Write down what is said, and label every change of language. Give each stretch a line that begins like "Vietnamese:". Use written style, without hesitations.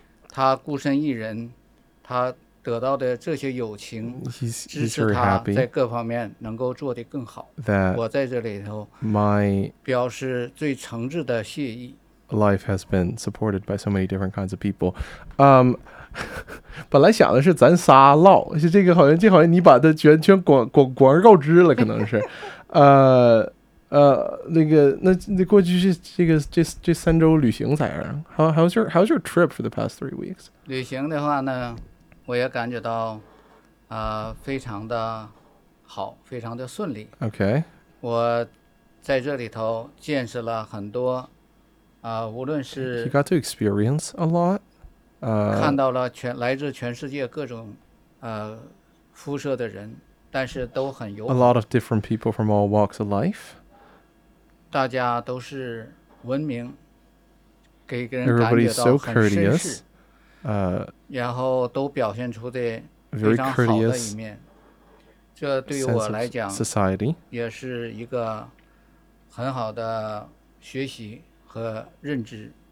Chinese: 他孤身一人，他得到的这些友情，支持他
English: he's very happy
Chinese: 在各方面能够做得更好。我在这里头表示最诚挚的谢意。
English: Life has been supported by so many different kinds of people.
Chinese: 本来想的是咱仨唠，这个好像你把它全广告植了，可能是。那过去这三周旅行咋样？
English: How's your trip for the past 3 weeks?
Chinese: 旅行的话呢，我也感觉到，非常的好，非常的顺利。Okay. 我在这里头见识了很多。无论是
English: He got to experience a lot.
Chinese: 看到了全来自全世界各种肤色的人，但是都很友好。
English: A lot of different people from all walks of life.
Chinese: 大家都是文明，给人感觉到很绅士。
English: Everybody's so courteous.
Chinese: 然后都表现出的非常好的一面。这对于我来讲
English: society
Chinese: 也是一个很好的学习和认知。